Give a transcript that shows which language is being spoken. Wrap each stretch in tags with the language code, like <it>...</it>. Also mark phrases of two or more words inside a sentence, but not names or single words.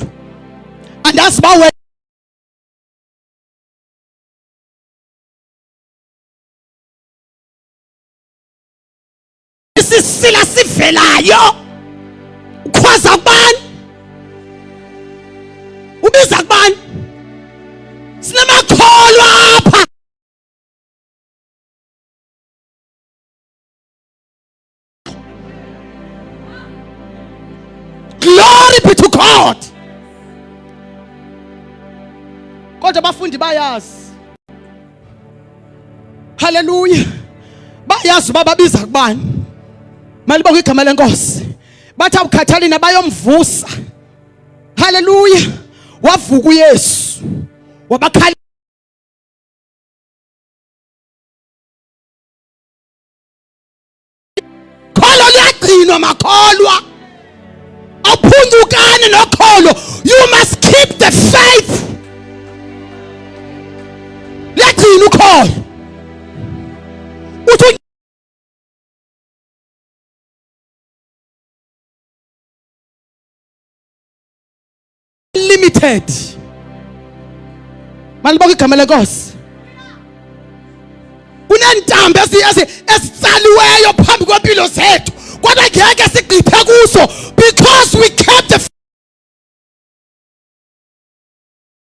<xh>Andazi ba wena isisila sivelayo ukhwaza kubani? Ubiza kubani? Sinamakholwa apha.</xh> <en>Glory be to God.</en> <xh>Kodwa abafundi bayazi. Hallelujah. Bayazi baba biza kubani. Malibonke igama lenkosi. Bathi awukhathali nabayomvusa. Hallelujah. Wavuka uYesu. Wabakhala kholo liyagcinwa makholwa. Awuphundukane nokholo.</xh> <en>You must keep the faith.</en> <xh>Liyagcinwa ukholo. Uthi limited. Malibonke igama lenkosi. Kunentambo esitsaliweyo phambi kwempilo zethu kodwa ngeke sigqithe kuso</xh> <en>because we kept the</en>